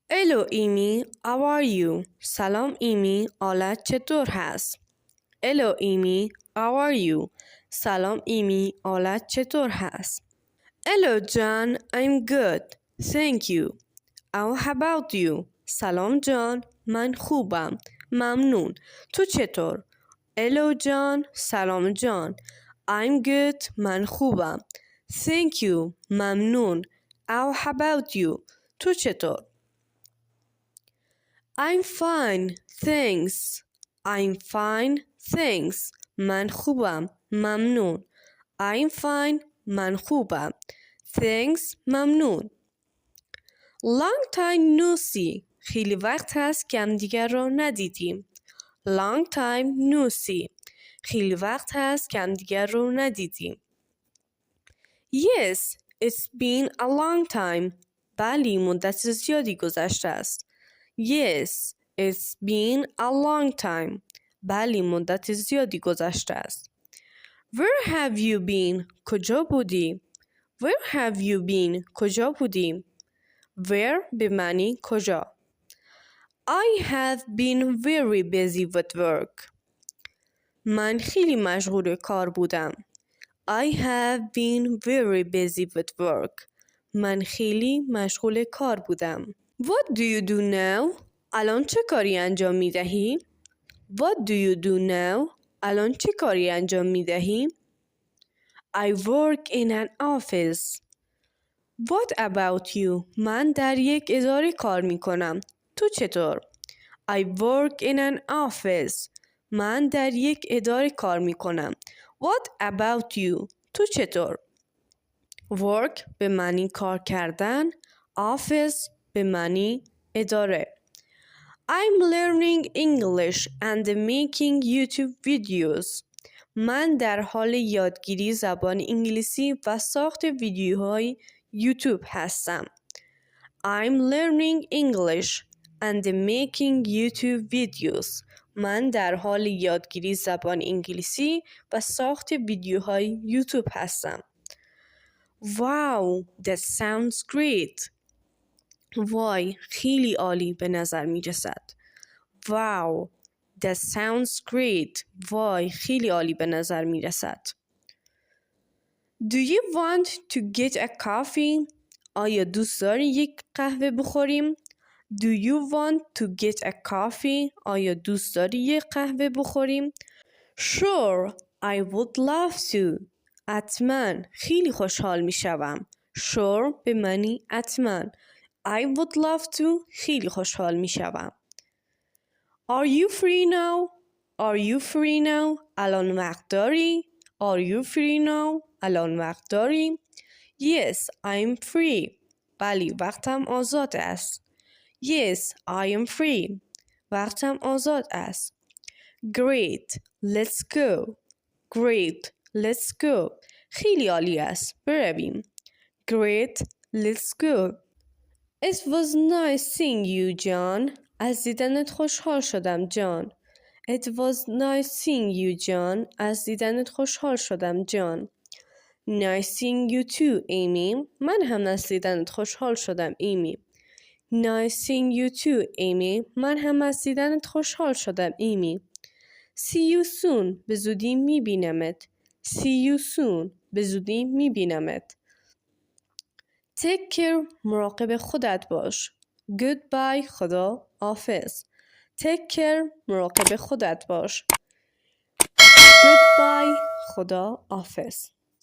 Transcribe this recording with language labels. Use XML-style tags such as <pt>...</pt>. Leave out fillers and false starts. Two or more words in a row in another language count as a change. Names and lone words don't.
<en>Hello ایمی how are you</en> <fa>سلام ایمی حالت چطور هست</fa> <en>Hello ایمی how are you</en> <fa>سلام ایمی حالت چطور هست</fa> <en>Hello جان I'm good thank you How about you</en> <fa>سلام جان من خوبم ممنون تو چطور</fa> <en>Hello جان</en> <fa>سلام جان</fa> <en>I'm good</en> <fa>من خوبم</fa> <en>Thank you ممنون How about you</en> <fa>تو چطور</fa> <en>I'm fine thanks I'm fine thanks</en> <fa>من خوبم ممنون</fa> <en>I'm fine</en> <fa>من خوبم Thanks ممنون</fa> <en>Long time no see</en> <fa>خیلی وقت هست که همدیگر را ندیدیم</fa> <en>Long time no see</en> <fa>خیلی وقت هست که همدیگر را ندیدیم</fa> <en>Yes it's been a long time</en> <fa>بلی مدت زیادی گذشته است</fa> <en>Yes it's been a long time</en> <fa>بلی مدت زیادی گذشته است</fa> <en>Where have you been</en> <fa>کجا بودی</fa> <en>Where have you been</en> <fa>کجا بودی</fa> <en>Where</en> <fa>به معنی کجا</fa> <en>I have been very busy with work</en> <fa>من خیلی مشغول کار بودم</fa> <en>I have been very busy with work</en> <fa>من خیلی مشغول کار بودم</fa> <en>What do you do now</en> <fa>الان چه کاری انجام می دهی</fa> <en>What do you do now</en> <fa>الان چه کاری انجام می دهی</fa> <en>I work in an office What about you</en> <fa>من در یک اداره کار می کنم تو چطور</fa> <en>I work in an office</en> <fa>من در یک اداره کار می کنم</fa> <en>What about you</en> <fa>تو چطور Work به معنی کار کردن Office به معنی اداره</fa> <en>I'm learning English and making YouTube videos</en> <fa>من در حال یادگیری زبان انگلیسی و ساخت ویدیوهای یوتیوب هستم</fa> <en>I'm learning English and making YouTube videos</en> <fa>من در حال یادگیری زبان انگلیسی و ساخت ویدیوهای یوتیوب هستم</fa> <en>Wow, that sounds great</en> <fa>وای خیلی عالی به نظر می رسد</fa> <en>Wow, that sounds great</en> <fa>وای خیلی عالی به نظر می رسد</fa> <en>Do you want to get a coffee</en> <fa>آیا دوست داری یک قهوه بخوریم</fa> <en>Do you want to get a coffee</en> <fa>آیا دوست داری یک قهوه بخوریم</fa> <en>Sure, I would love to</en> <fa>حتما خیلی خوشحال می شوم</fa> <en>Sure</en> <fa>به معنی حتما</fa> <en>I would love to</en> <fa>خیلی خوشحال می شوم</fa> <en>Are you free now? Are you free now?</en> <fa>الان وقت داری؟</fa> <en>Are you free now?</en> <fa>الان وقت داری؟</fa> <en>Yes, I'm free.</en> <fa>بلی وقتم آزاد است.</fa> <en>Yes, I am free.</en> <fa>وقتم آزاد است.</fa> <en>Great, let's go. Great, let's go.</en> <fa>خیلی عالی است. برویم.</fa> <en>Great, let's go. It was nice seeing you, John.</en> <fa>از دیدنت خوشحال شدم جان.</fa> <en>It was nice seeing you, John.</en> <fa>از دیدنت خوشحال شدم جان.</fa> <en>Nice seeing you too, Amy.</en> <fa>من هم از دیدنت خوشحال شدم ایمی.</fa> <en>Nice seeing you too, Amy.</en> <fa>من هم از دیدنت خوشحال شدم ایمی.</fa> <en>See you soon.</en> <fa>به زودی میبینمت.</fa> <en>See you soon.</en> <fa>به زودی میبینمت.</fa> <en>Take care.</en> <fa>مراقب خودت باش.</fa> <en>Goodbye.</en> <fa>خدا حافظ.</fa> <en>Take care.</en> <fa>مراقب خودت باش. Goodbye. خدا حافظ.</fa>